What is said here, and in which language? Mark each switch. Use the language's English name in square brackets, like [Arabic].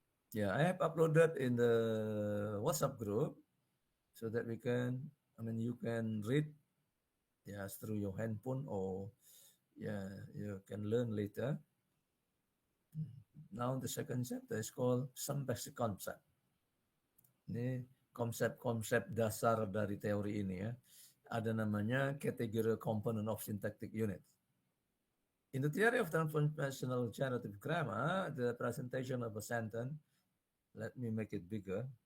[English] Yeah, I have uploaded in the WhatsApp group so that you can read, yes, through your handphone, or yeah, you can learn later. Now the second chapter is called Some Basic Concept. [Indonesian] Ini konsep-konsep dasar dari teori ini ya. Ada namanya category component of syntactic unit. [English] In the theory of transformational generative grammar, the presentation of a sentence, let me make it bigger.